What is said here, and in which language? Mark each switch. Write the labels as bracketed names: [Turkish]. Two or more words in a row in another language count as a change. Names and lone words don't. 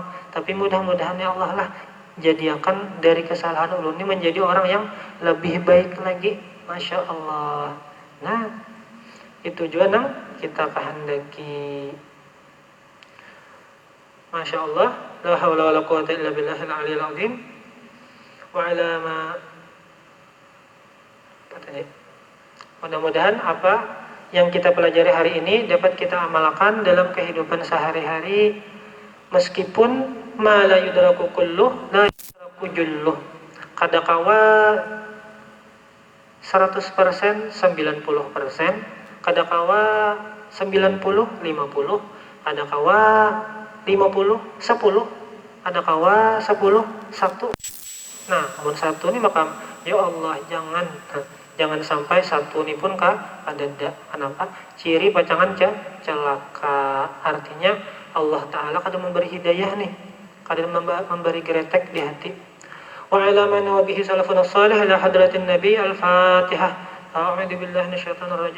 [Indonesian] Tapi mudah-mudahan ya Allah lah jadikan dari kesalahan ulun ini menjadi orang yang lebih baik lagi. [Arabic] ما شاء الله. [Banjar] Nah, itu juga nang kita kehendaki. [Arabic] ما شاء الله. لا حول ولا قوة إلا بالله العلي العظيم. [Indonesian] Mudah-mudahan apa yang kita pelajari hari ini dapat kita amalkan dalam kehidupan sehari-hari, meskipun [Arabic] ما لا يدرك كله لا يدرك جله. [Banjar] Kadakawa 100% 90%, kadakawa 90 50, kadakawa 50 10, kadakawa 10 1. [Indonesian] Nah, namun satu ini maka ya Allah jangan sampai satu ini pun ada kenapa? [Banjar] Ciri pacangan celaka. [Indonesian] Artinya Allah Ta'ala kadang memberi hidayah nih, kadang memberi gretek di hati. [Arabic] وعلى من وبه سلف صالح إلى حضرة النبي الفاتحة. أعوذ بالله من الشيطان الرجيم.